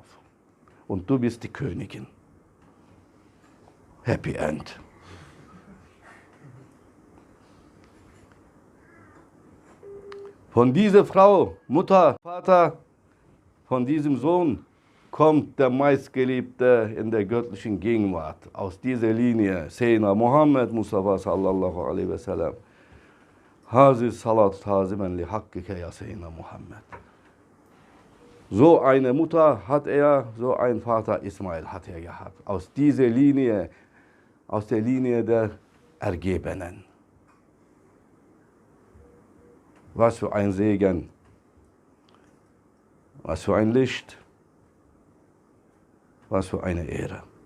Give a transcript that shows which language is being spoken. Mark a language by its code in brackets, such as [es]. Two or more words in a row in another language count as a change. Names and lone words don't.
[de] Und du bist die Königin. [en] Happy End. [de] Von dieser Frau, Mutter, Vater, von diesem Sohn kommt der meistgeliebte in der göttlichen Gegenwart. Aus dieser Linie, [ar] سيدنا محمد مصطفى صلى الله عليه وسلم. هذه الصلاة تعظيما لحقك يا سيدنا محمد. [de] So eine Mutter hat er, so ein Vater Ismail hat er gehabt. Aus dieser Linie, aus der Linie der Ergebenen. Was für ein Segen, was für ein Licht, was für eine Ehre.